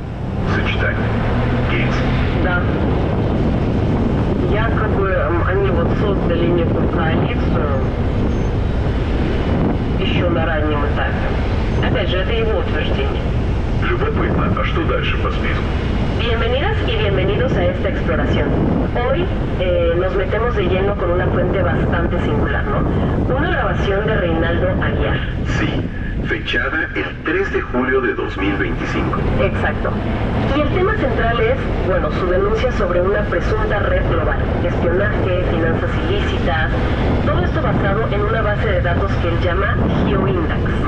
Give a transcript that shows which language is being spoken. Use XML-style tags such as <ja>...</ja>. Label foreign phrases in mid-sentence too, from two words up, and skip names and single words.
<ru>Вот это сочетание. Гейтс. Да. якобы они вот создали некую коалицию еще на раннем этапе. Опять же, это его утверждение. Любопытно, а что дальше по списку?</ru> <es>Bienvenidas y bienvenidos a esta exploración. Hoy nos metemos de lleno con una fuente bastante singular, ¿no? Una grabación de Reinaldo Aguiar. Sí, fechada el 3 de julio de 2025. Exacto. Y el tema central es, bueno, su denuncia sobre una presunta red global, espionaje, finanzas ilícitas, todo esto basado en una base de datos que él llama GeoIndex.</es>